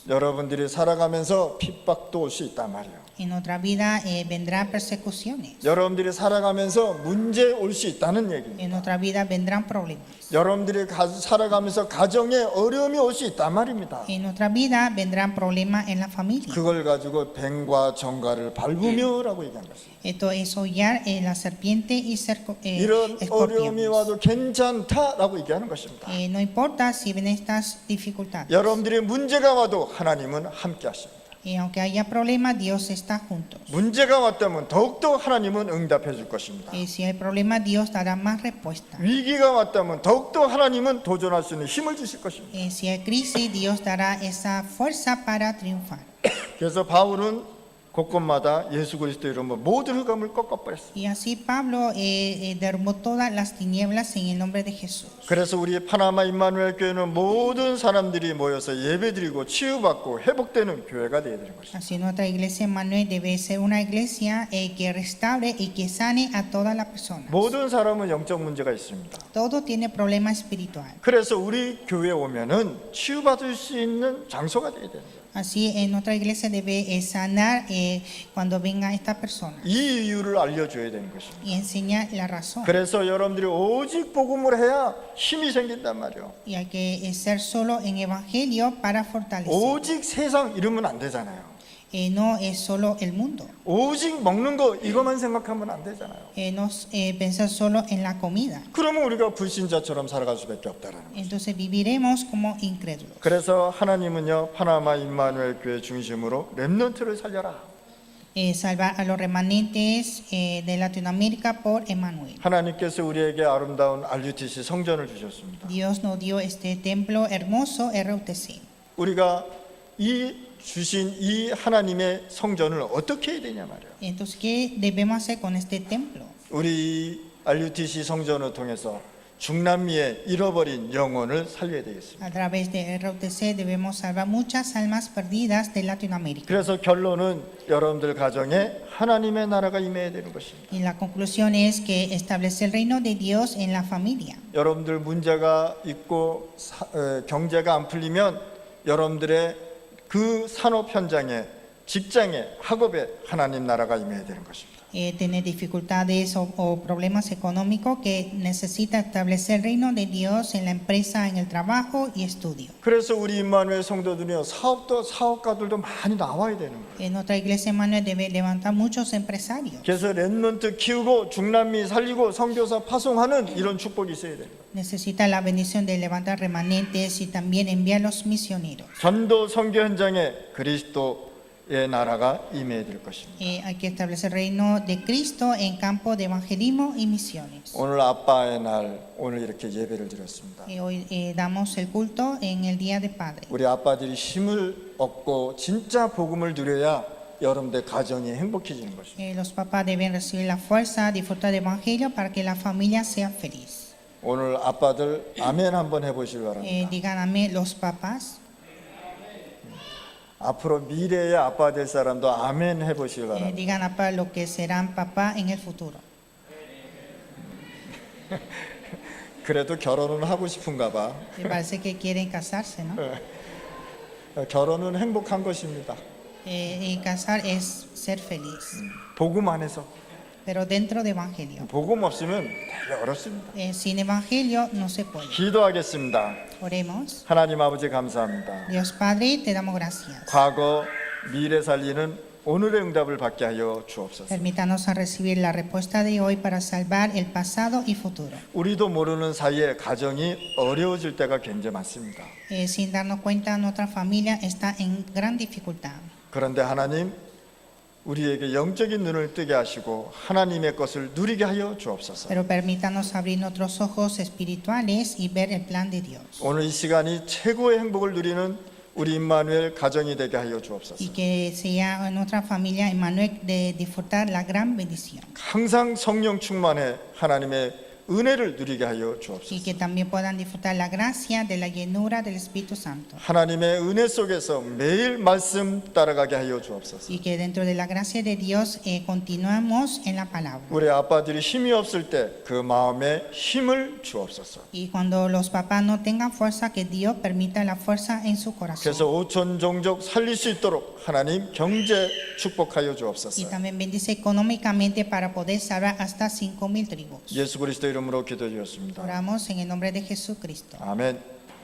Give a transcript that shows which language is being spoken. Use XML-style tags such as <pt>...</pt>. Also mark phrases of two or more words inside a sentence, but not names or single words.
<ko>여러분들이 살아가면서 핍박도 올 수 있단 말이에요.</ko> <es>En otra vida vendrán persecuciones.</es> <ko>여러분들이 살아가면서 문제 올 수 있다는 얘기입니다.</ko> <es>En otra vida vendrán problemas.</es> <ko>여러분들이 살아가면서 가정에 어려움이 올 수 있단 말입니다.</ko> <es>En otra vida vendrán problemas en la familia.</es> <ko>그걸 가지고 뱀과 정갈을 밟으며라고 얘기한 것입니다.</ko> <es>Esto es hollar la serpiente y</es> <ko>이런 어려움이</ko> <es>escorpiones.</es> <ko>와도 괜찮다라고 얘기하는 것입니다.</ko> <es>No importa si ven estas dificultades.</es> <ko>여러분들이 문제가 와도 하나님은 함께 하십니다.</ko> <es>Y aunque haya problemas, Dios está juntos.</es> <ko>문제가 왔다면 더욱더 하나님은 응답해 줄 것입니다.</ko> <es>Y si hay problemas, Dios dará más respuesta.</es> <ko>위기가 왔다면 더욱더 하나님은 도전할 수 있는 힘을 주실 것입니다.</ko> <es>Y si hay crisis, Dios dará esa fuerza para triunfar.</es> <ko>그래서 바울은 곳곳마다 예수 그리스도 이름으로 모든 흑암을 꺾어버렸어요.</ko> <es>Y así Pablo derrumbó todas las tinieblas en el nombre de Jesús.</es> <ko>그래서 우리 파나마 임마누엘 교회는 모든 사람들이 모여서 예배드리고 치유받고 회복되는 교회가 되어야 되는 것입니다.</ko> <es>Así nuestra iglesia Emmanuel debe ser una iglesia que restaure y que sane a todas las personas.</es> <ko>모든 사람은 영적 문제가 있습니다.</ko> <es>Todo tiene problema espiritual.</es> <ko>그래서 우리 교회에 오면은 치유받을 수 있는 장소가 되어야 되는 거예요.</ko> <es>Así nuestra iglesia debe sanar cuando venga esta persona</es> <ko>이 이유를 알려줘야 되는 것입니다.</ko> <es>y enseñar la razón.</es> <ko>그래서 여러분들이 오직 복음을 해야 힘이 생긴단 말이에요.</ko> <es>Y hay que ser solo en evangelio para fortalecer.</es> <ko>오직 세상 이러면 안 되잖아요.</ko> <es>No es solo el mundo.</es> <ko>오직 먹는 거 이것만 생각하면 안 되잖아요.</ko> <es>No pensar solo en la comida.</es> <ko>그러면 우리가 불신자처럼 살아갈 수밖에 없다라는 거예요.</ko> <es>Entonces viviremos como incrédulos.</es> <ko>그래서 하나님은요 파나마 임마누엘 교회 중심으로 렘넌트를 살려라.</ko> <es>Salvar a los remanentes de Latinoamérica por Emmanuel.</es> <ko>하나님께서 우리에게 아름다운 RUTC 성전을 주셨습니다.</ko> <es>Dios nos dio este templo hermoso RUTC.</es> <ko>우리가 이 주신 이 하나님의 성전을 어떻게 해야 되냐 말이에요.</ko> <es>Entonces, ¿qué debemos hacer con este templo?</es> <ko>우리 RUTC 성전을 통해서 중남미의 잃어버린 영혼을 살려야 되겠습니다.</ko> <es>A través de RUTC debemos salvar muchas almas perdidas de Latinoamérica.</es> <ko>그래서 결론은 여러분들 가정에 하나님의 나라가 임해야 되는 것입니다.</ko> <es>Y la conclusión es que establece el reino de Dios en la familia.</es> <ko>여러분들 문제가 있고 경제가 안 풀리면 여러분들의 그 산업 현장에 직장에 학업에 하나님 나라가 임해야 되는 것입니다.</ko> <es>Tener dificultades o problemas económicos que necesita establecer el reino de Dios en la empresa, en el trabajo y estudio.</es> <ko>그래서 우리 임마누엘 성도들이요 사업가들도 많이 나와야 되는 거예요.</ko> <es>En nuestra iglesia Emmanuel debe levantar muchos empresarios.</es> <ko>그래서 렘넌트 키우고 중남미 살리고 선교사 파송하는 이런 축복이 있어야 돼요.</ko> <es>Necesita la bendición de levantar remanentes y también enviar los misioneros.</es> <ko>전도 선교 현장에 그리스도의 나라가 임해야 될 것입니다.</ko> <es>Hay que establecer el reino de Cristo en campo de evangelismo y misiones.</es> <ko>오늘 아빠의 날 오늘 이렇게 예배를 드렸습니다.</ko> <es>Hoy damos el culto en el Día de Padre.</es> <ko>우리 아빠들이 힘을 얻고 진짜 복음을 누려야 여러분들 가정이 행복해지는 것입니다.</ko> <es>Los papás deben recibir la fuerza, disfrutar del evangelio para que la familia sea feliz.</es> <ko>오늘 아빠들 아멘 한번 해보시기 바랍니다.</ko> <es>Digan amén los papás.</es> <ko>앞으로 미래의 아빠 될 사람도 아멘 해보시기 바랍니다.</ko> <es>Digan a lo que serán papá en el futuro.</es> <ko>그래도 결혼은 하고 싶은가 봐.</ko> <es>Me parece que quieren casarse, ¿no?</es> <ko>결혼은 행복한 것입니다.</ko> <es>Y casar es ser feliz,</es> <ko>복음 안에서.</ko> <es>pero dentro de evangelio.</es> <ko>복음 없으면 되게 어렵습니다.</ko> <es>Sin evangelio no se puede.</es> <ko>기도하겠습니다.</ko> <es>Oremos.</es> <ko>하나님 아버지 감사합니다.</ko> <es>Dios Padre, te damos gracias.</es> <ko>과거, 미래 살리는 오늘의 응답을 받게 하여 주옵소서.</ko> <es>Permítanos a recibir la respuesta de hoy para salvar el pasado y futuro.</es> <ko>우리도 모르는 사이에 가정이 어려워질 때가 굉장히 많습니다.</ko> <es>Sin darnos cuenta, nuestra familia está en gran dificultad.</es> <ko>그런데 하나님 우리에게 영적인 눈을 뜨게 하시고 하나님의 것을 누리게 하여 주옵소서.</ko> <es>Pero permítanos abrir nuestros ojos espirituales y ver el plan de Dios.</es> <ko>오늘 이 시간이 최고의 행복을 누리는 우리 임마누엘 가정이 되게 하여 주옵소서.</ko> <es>Y que sea nuestra familia Emmanuel de disfrutar la gran bendición.</es> <ko>항상 성령 충만해 하나님의 은혜를 누리게 하여</ko> <es>Y</es> <ko>주옵소서.</ko> <es>que también puedan disfrutar la gracia de la llenura del Espíritu Santo.</es> <ko>하나님의 은혜 속에서 매일 말씀 따라가게 하여 주옵소서.</ko> <es>Y que dentro de la gracia de Dios continuamos en la palabra.</es> <ko>우리 아빠들이 힘이 없을 때 그 마음에 힘을 주옵소서.</ko> <es>Y cuando los papás no tengan fuerza, que Dios permita la fuerza en su</es> <ko>그래서</ko> <es>corazón.</es> <ko>오천 종족 살릴 수 있도록 하나님 경제 축복하여</ko> <es>Y</es> <ko>주옵소서.</ko> <es>también bendice económicamente para poder salvar hasta 5,000 tribus.</es> <ko>예수 그리스도 이름으로 기도드렸습니다.</ko> <es>Oramos en el nombre de Jesucristo.</es> <ko>아멘.</ko>